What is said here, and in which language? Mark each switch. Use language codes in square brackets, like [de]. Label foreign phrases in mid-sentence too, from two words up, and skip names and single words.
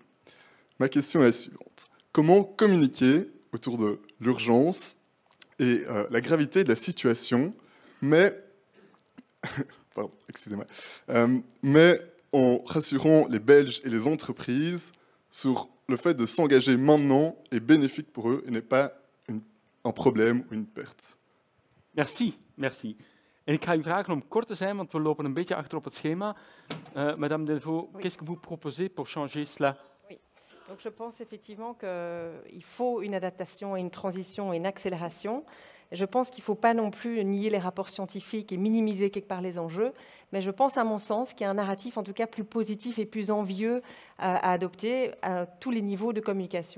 [fr] Ma question est la suivante. Comment communiquer autour de l'urgence et la gravité de la situation, mais pardon, excusez-moi, mais en rassurant les Belges et les entreprises sur le fait de s'engager maintenant est bénéfique pour eux et n'est pas un problème ou une perte. Merci, merci. [nl] En ik ga u vragen om kort te zijn, want we lopen een beetje achter op het schema. [fr] Madame Delvaux, qu'est-ce que vous proposez pour changer cela? Oui. Donc je pense effectivement qu'il faut une adaptation et une transition et une accélération. Je pense qu'il ne faut pas non plus nier les rapports scientifiques et minimiser quelque part les enjeux, mais je pense à mon sens qu'il y a un narratif en tout cas plus positif et plus envieux à adopter à tous les niveaux de communication.